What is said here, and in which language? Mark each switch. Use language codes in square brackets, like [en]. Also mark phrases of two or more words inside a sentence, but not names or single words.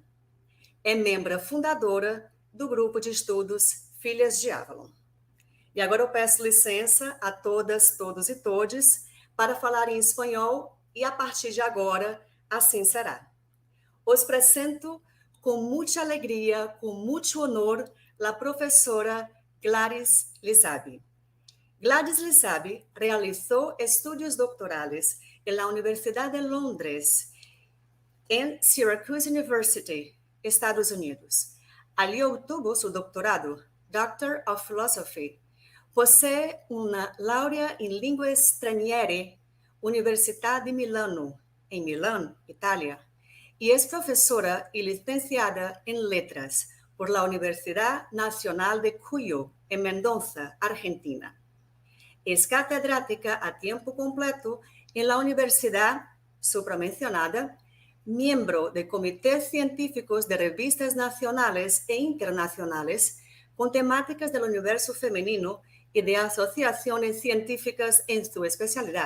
[pt] É membro fundadora do grupo de estudos Filhas de Avalon. E agora eu peço licença a todas, todos e todes para falar em espanhol e a partir de agora assim será. [es] Os presento [pt] com muita alegria, com muito [es] honor, la professora Gladys Lisabi. Gladys Lisabi realizó estudios doctorales en la Universidad de Londres, en Syracuse University, Estados Unidos. Allí obtuvo su doctorado, [en] Doctor of Philosophy. [es] Posee una [it] laurea in lingue straniere, Università di Milano, [es] en Milán, Italia, y es profesora y licenciada en Letras por la Universidad Nacional de Cuyo, en Mendoza, Argentina. Es catedrática a tiempo completo en la universidad supramencionada, miembro de comités científicos de revistas nacionales e internacionales con temáticas del universo femenino y de asociaciones científicas en su especialidad.